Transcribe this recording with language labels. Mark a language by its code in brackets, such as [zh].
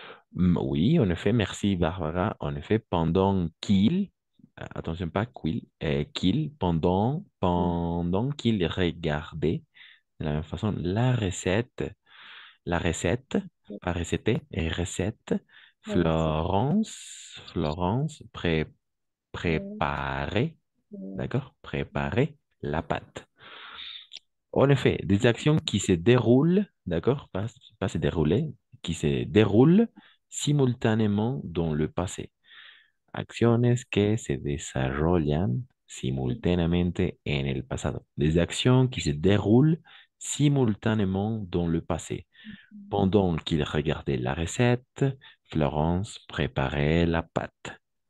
[fr] Oui, en effet, merci Barbara. En effet, pendant qu'il, attention pas qu'il, pendant qu'il regardait de la même façon la recette, pas recette, et recette, Florence préparait, d'accord, préparait la pâte. En effet, des actions qui se déroulent, d'accord, pas se dérouler, qui se déroulent simultanément dans le passé. [es] Acciones que se desarrollan simultáneamente en el pasado. [fr] Des actions qui se déroulent simultanément dans le passé. Pendant qu'il regardait la recette, Florence préparait la pâte.